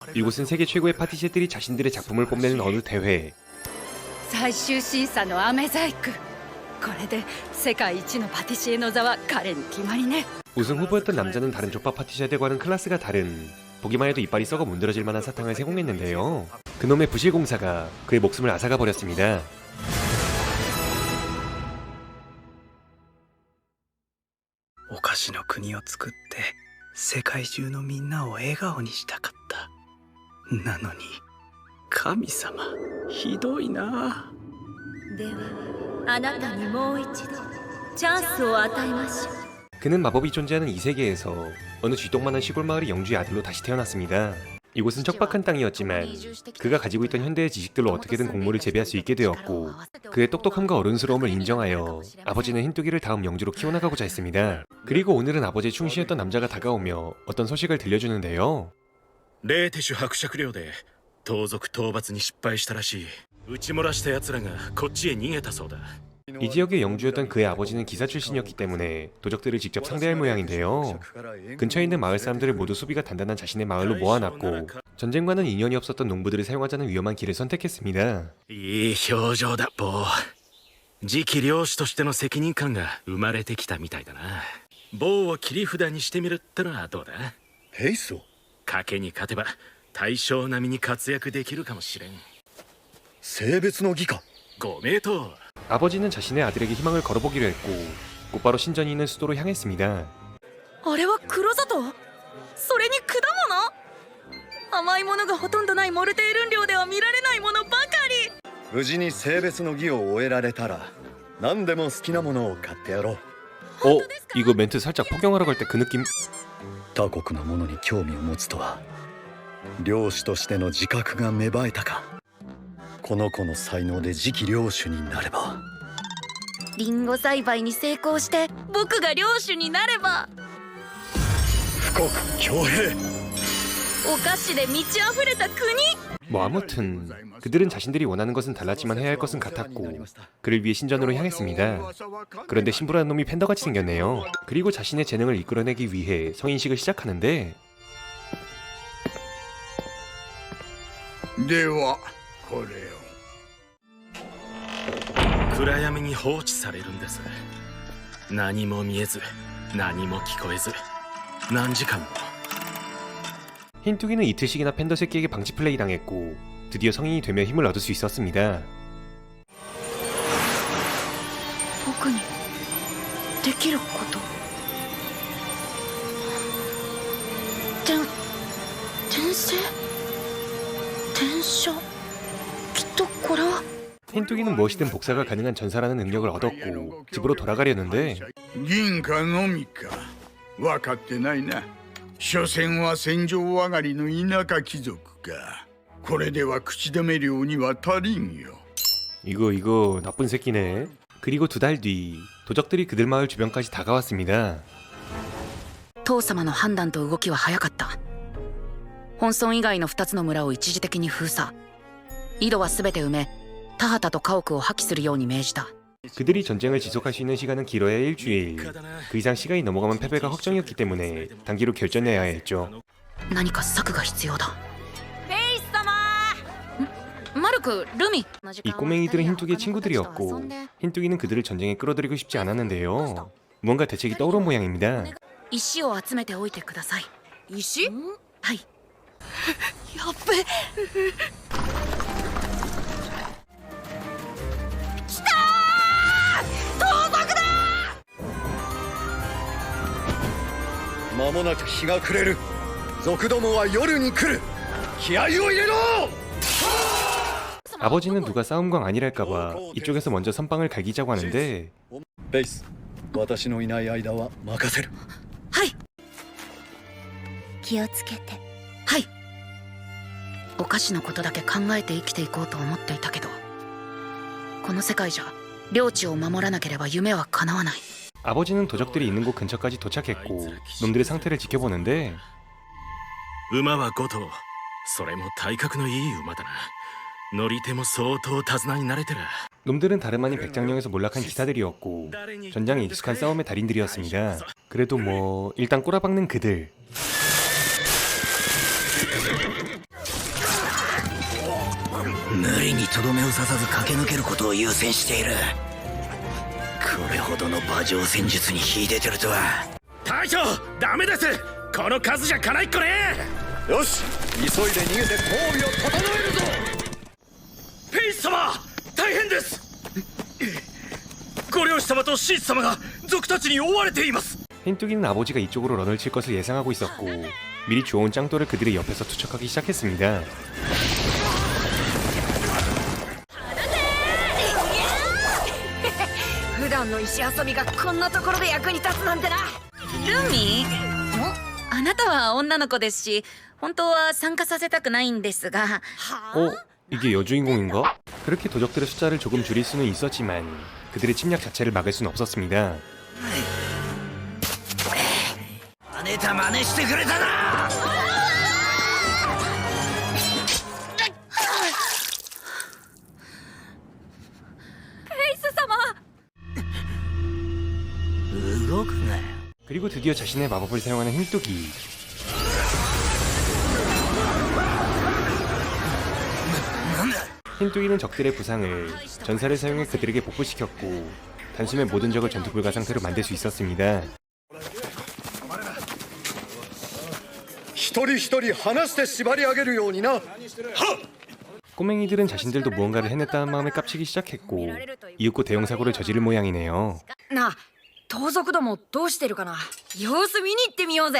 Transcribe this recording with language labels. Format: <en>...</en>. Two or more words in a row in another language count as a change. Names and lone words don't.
<ko>이곳은 세계 최고의 파티시들이 자신들의 작품을 뽐내는 어느 대회.</ko> <ja>最終審査の飴細工これで世界一のパティシエの座は彼に決まりね</ja> <ko>우승 후보였던 남자는 다른 족밥 파티시들과는 클래스가 다른, 보기만 해도 이빨이 썩어 문드러질 만한 사탕을 세공했는데요. 그놈의 부실공사가 그의 목숨을 앗아가 버렸습니다.</ko> <ja>お菓子の国を作って世界中のみんなを笑顔にしたかった。なのに神様ひどいな。ではあなたにもう一度チャンスを与えましょう</ja> <ko>그는 마법이 존재하는 이 세계에서 어느 쥐똥만한 시골 마을의 영주의 아들로 다시 태어났습니다. 이곳은 척박한 땅이었지만 그가 가지고 있던 현대의 지식들로 어떻게든 곡물을 재배할 수 있게 되었고, 그의 똑똑함과 어른스러움을 인정하여 아버지는 흰뚜기를 다음 영주로 키워나가고자 했습니다. 그리고 오늘은 아버지의 충신이었던 남자가 다가오며 어떤 소식을 들려주는데요.</ko> <ja>レーテシュ伯爵領で盗賊討伐に失敗したらしい。撃ち漏らした奴らがこっちへ逃げたそうだ。</ja> <ko>이 지역의 영주였던 그의 아버지는 기사 출신이었기 때문에 도적들을 직접 상대할 모양인데요. 근처에 있는 마을 사람들을 모두 수비가 단단한 자신의 마을로 모아놨고, 전쟁과는 인연이 없었던 농부들을 사용하자는 위험한 길을 선택했습니다.</ko> <ja>いい表情だ、ボー。次期領主としての責任感が生まれてきたみたいだな。ボーを切り札にしてみるってのはどうだ？ヘイソ賭けに勝てば大将並みに活躍できるかもしれん。性別の儀か。ご名答。</ja> <ko>아버지는 자신의 아들에게 희망을 걸어보기로 했고 곧바로 신전이 있는 수도로 향했습니다.</ko> <ja>あれは黒砂糖それに果物甘いものがほとんどないモルテールン領では見られないものばかり無事に性別の儀を終えられたら何でも好きなものを買ってやろう。</ja> <ko>이거 멘트 살짝 폭영하러 갈 때 그 느낌?</ko> <ja>他国のものに興味を持つとは領主としての自覚が芽生えたか。この子の才能で次期領主になれば。リンゴ栽培に成功して僕が領主になれば富国強兵。お菓子で満ち溢れた国</ja> <ko>뭐 아무튼 그들은 자신들이 원하는 것은 달랐지만 해야 할 것은 같았고 그를 위해 신전으로 향했습니다. 그런데 심부라는 놈이 팬더같이 생겼네요. 그리고 자신의 재능을 이끌어내기 위해 성인식을 시작하는데</ko> <ja>ではこれを。暗闇に放置されるんです。何も見えず何も聞こえず何時間も。</ja> <ko>흰뚜기는 이틀씩이나 팬더 새끼에게 방치 플레이 당했고 드디어 성인이 되며 힘을 얻을 수 있었습니다.</ko> <ja>僕にできること転生転写きっとこれは</ja> <ko>흰뚜기는 무엇이든 복사가 가능한 전사라는 능력을 얻었고 집으로 돌아가려는데</ko> <ja>銀貨のみか分かってないな。所詮は戦場上がりの田舎貴族か。これでは口止め料には足りんよ。</ja> <ko>이거 나쁜 새끼네. 그리고 2달 뒤 도적들이 그들 마을 주변까지 다가왔습니다.</ko> <ja>父様の判断と動きは早かった。本村以外の2つの村を一時的に封鎖。井戸は全て埋め、田畑と家屋を破棄するように命じた。</ja> <ko>그들이 전쟁을 지속할 수 있는 시간은 길어야 일주일. 그 이상 시간이 넘어가면 패배가 확정이었기 때문에 단기로 결전해야 했죠.</ko> <ja>何か策が必要だ。フェイス様マルク、ルミ。</ja> <ko>이 꼬맹이들은 흰뚜기의 친구들이었고 흰뚜기는 그들을 전쟁에 끌어들이고 싶지 않았는데요. 무언가 대책이 떠오른 모양입니다.</ko> <ja>石を集めておいてください。石はい。やっべ間もなく日が暮れる。族どもは夜に来る。気合を入れろ。</ja> <ko>아버지는 누가 싸움광 아니랄까봐 이쪽에서 먼저 선빵을 갈기자고 하는데</ko> <ja>ベイス、私のいない間は任せる。はい。気をつけてはい。お菓子のことだけ考えて生きていこうと思っていたけど、この世界じゃ領地を守らなければ夢は叶わない。</ja> <ko>아버지는 도적들이 있는 곳 근처까지 도착했고 놈들의 상태를 지켜보는데</ko> <ja>馬は5頭。それも体格のいい馬だな。乗り手も相当手綱に慣れてる。</ja> <ko>놈들은 다름 아닌 백장령에서 몰락한 기사들이었고 전장에 익숙한 싸움의 달인들이었습니다. 그래도 뭐 일단 꼬라박는 그들.</ko> <ja>無理にとどめを刺さず駆け抜けることを優先している。これほどの馬上戦術に秀でてるとは。隊長ダメです。この数じゃかないっこね。よし、急いで逃げて交尾を整えるぞ。ペイス様大変です。ご領主様とシース様が賊たちに追われています。</ja> <ko>흰뚜기는 아버지가 이쪽으로 런을 칠 것을 예상하고 있었고 미리 주워온 짱돌을 그들의 옆에서 투척하기 시작했습니다.</ko> <ja>普段の石遊びがこんなところで役に立つなんてな。ルミあなたは女の子ですし本当は参加させたくないんですが</ja> <ko>이게 여주인공인가? 그렇게 도적들의 숫자를 조금 줄일 수는 있었지만 그들의 침략 자체를 막을 수는 없었습니다.</ko> <ja>真似た真似してくれたな。ペイス様動くなよ。</ja> <ko>그리고 드디어 자신의 마법을 사용하는 흰뚜기. 흰뚜기는 적들의 부상을 전사를 사용해 그들에게 복구시켰고 단숨에 모든 적을 전투 불가 상태로 만들 수 있었습니다.</ko> <ja>一人一人離して縛り上げるようにな。</ja> <ko>꼬맹이들은 자신들도 무언가를 해냈다는 마음에 깝치기 시작했고 이윽고 대형 사고를 저지를 모양이네요.</ko> <ja>なあ盗賊どもどうしてるかな。様子見に行ってみようぜ。</ja>